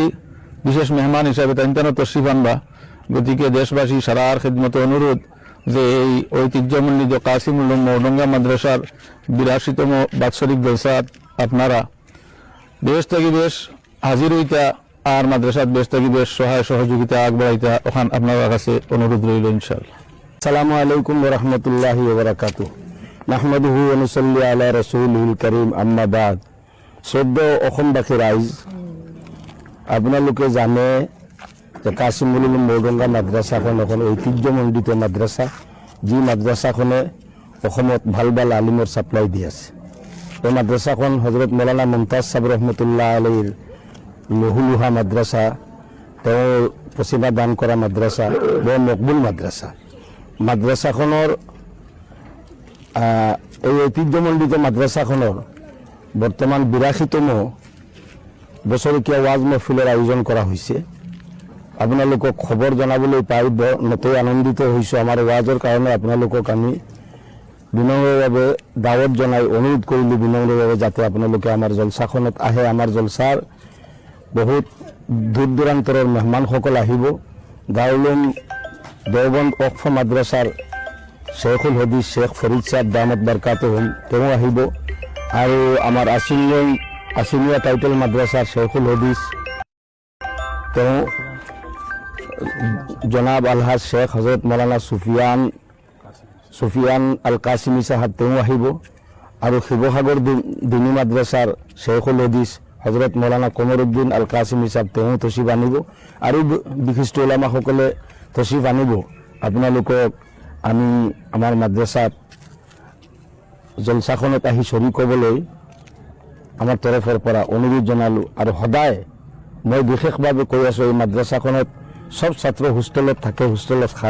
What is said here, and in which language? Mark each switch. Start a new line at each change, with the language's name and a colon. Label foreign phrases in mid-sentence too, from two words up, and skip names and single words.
Bangla: বিশেষ মেহমান হিসাবে তাইনতানো তশরিফ আনবা। গতিকে দেশবাসী সারার খিদমত অনুরোধ যে এই ঐতিহ্যমণ্ডিত কাসিমুল্লাহ মহরঙ্গা মাদ্রাসার 82তম বাৎসরিক জলসাত আপনারা বেশ থেকে বেশ হাজির হইতা আর মাদ্রাসাত বেশ থেকে বেশ সহায় সহযোগিতা আগবাড়াইতা ওখান আপনার কাছে অনুরোধ রইল ইনশাআল্লাহ।
Arabic: السلام عليكم ورحمة الله وبركاته. نحمده ونصلي على رسوله الكريم، أما بعد.
Assamese: সদ্য অসমবাসী রাইজ, আপোনালোকে জানে যে কাসিমুল্লাহ মহরঙ্গা মাদ্রাসাখন এখন ঐতিহ্যমণ্ডিত মাদ্রাসা, যি মাদ্রাসাখনে অসমত ভাল ভাল আলিমৰ ছাপ্লাই দি আছে। এই মাদ্রাসাখন হযরত মৌলানা মুমতাজ সাহেব
Arabic: رحمة الله عليه
Assamese: লহুলুহা মাদ্রাসা, তেওঁ পচিলা দান কৰা মাদ্রাসা, বৰ মকবুল মাদ্রাসা। মাদ্রাসাখনৰ এই ঐতিহ্যমণ্ডিত মাদ্রাসাখনৰ বৰ্তমান 82তম বছৰকীয়া ওয়াজ মাহফিলৰ আয়োজন কৰা হৈছে। আপোনালোকক খবৰ জনাবলৈ পাই নথৈ আনন্দিত হৈছোঁ। আমাৰ ওয়াজৰ কাৰণে আপোনালোকক আমি বিনম্ৰভাৱে দাৱত জনাই অনুৰোধ কৰিলোঁ বিনম্ৰভাৱে যাতে আপোনালোকে আমাৰ জলসাখনত আহে। আমাৰ জলসাৰ বহুত দূৰ দূৰান্তৰৰ মেহমানসকল আহিব। দাৰুল দেওবন্দ ওয়াকফ মাদ্রাসার
Arabic: شيخ الحديث
Assamese: শেখ ফরিদ সাহেব
Arabic: دامت بركاتهم
Assamese: তেওঁ আহিব, আৰু আমাৰ আসিমিয়া টাইটেল মাদ্রাসার
Arabic: شيخ الحديث
Assamese: তেওঁ জনাব আলহাজ শেখ হযরত মৌলানা সুফিয়ান আল কাসিমি সাহেব তেওঁ আহিব, আৰু শিৱসাগৰ দিনী মাদ্রাসার
Arabic: شيخ الحديث
Assamese: হযরত মৌলানা কমরউদ্দিন আল কাসিমি সাহেব তেওঁ তশরিফ আনিব, আৰু বিশিষ্ট ওলামাসকলে তশরিফ আনিব। আপোনালোকক আমি আমাৰ মাদ্রাসাত জলসাখনত আহি শৰীক হ'বলৈ আমাৰ তৰফৰ পৰা অনুৰোধ জনালোঁ। আৰু সদায় মই বিশেষভাৱে কৈ আছোঁ, এই মাদ্রাসাখনত সব ছাত্ৰ হোষ্টেলত থাকে, হোষ্টেলত খায়।